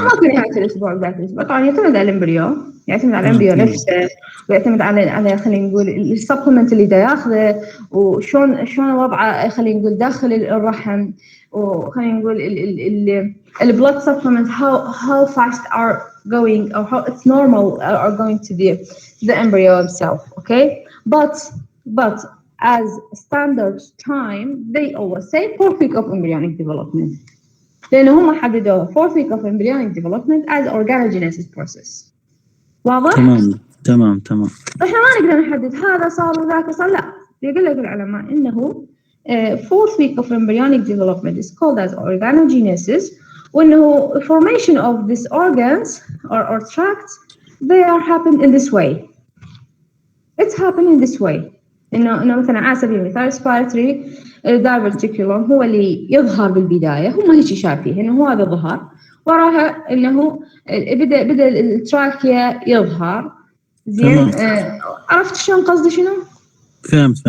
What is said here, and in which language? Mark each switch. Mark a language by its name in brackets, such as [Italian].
[Arabic] ما في نهاية الأسبوع بداية الأسبوع، طبعا يعتمد على الإمبريو، يعتمد على الإمبريو نفسه، ويعتمد على خلينا نقول السبلمنت اللي دا ياخذه، وشلون وضعه خلينا نقول داخل الرحم، وخلينا نقول البلود سبلمنت [English] how fast are going or how it's normal are going to the embryo itself. Okay, but as standard time they always say 4th week of embryonic development. [Arabic] لأنه هم حددوها [English] fourth week of embryonic development as organogenesis process. [Arabic] واضح؟ تمام. احنا ما نقدر نحدد هذا صار وذاك صار، لا. يقول لك العلماء انه [English] fourth week of embryonic development is called as organogenesis، وانه formation of these organs or tracts they are happen in this way. It's happened in this way. [Arabic] انه مثلا على سبيل المثال respiratory diverticulum هو اللي يظهر بالبدايه، هم هيك شايفين انه هذا ظهر، وراها انه بدا التراكيا يظهر. زين عرفت شلون قصدي شنو؟ فهمت.